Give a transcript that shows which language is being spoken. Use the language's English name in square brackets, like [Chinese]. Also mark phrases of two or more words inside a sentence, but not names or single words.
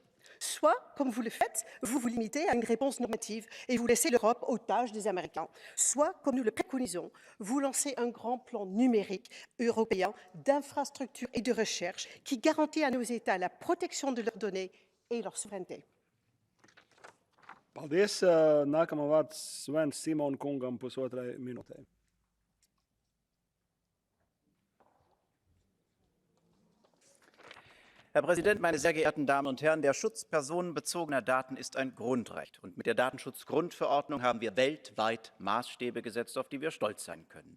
[French] Soit, comme vous le faites, vous vous limitez à une réponse normative et vous laissez l'Europe otage des Américains. Soit, comme nous le préconisons, vous lancez un grand plan numérique européen d'infrastructures et de recherche qui garantit à nos États la protection de leurs données et leur souveraineté. [Latvian] Paldies. Nākamā vārds Sven Simon kungam 1,5 minūtē. [German] Herr Präsident, meine sehr geehrten Damen und Herren! Der Schutz personenbezogener Daten ist ein Grundrecht. Und mit der Datenschutzgrundverordnung haben wir weltweit Maßstäbe gesetzt, auf die wir stolz sein können.